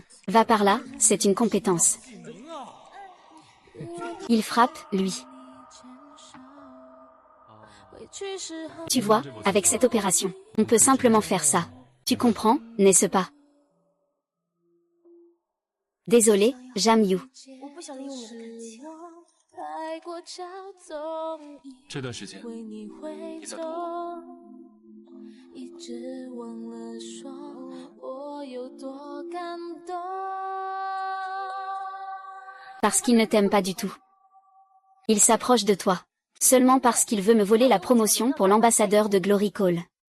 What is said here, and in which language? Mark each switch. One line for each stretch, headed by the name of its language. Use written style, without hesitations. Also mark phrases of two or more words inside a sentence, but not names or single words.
French: Va par là, c'est une compétence. Il frappe, lui. Tu vois, avec cette opération, on peut simplement faire ça. Tu comprends, n'est-ce pas? Désolé, Zhang Yu.
Chinese: 这段时间你在躲我，一直忘了说我有多感动。
French: Parce qu'il ne t'aime pas du tout. Il s'approche de toi. Seulement parce qu'il veut me voler la promotion pour l'ambassadeur de Glory Call.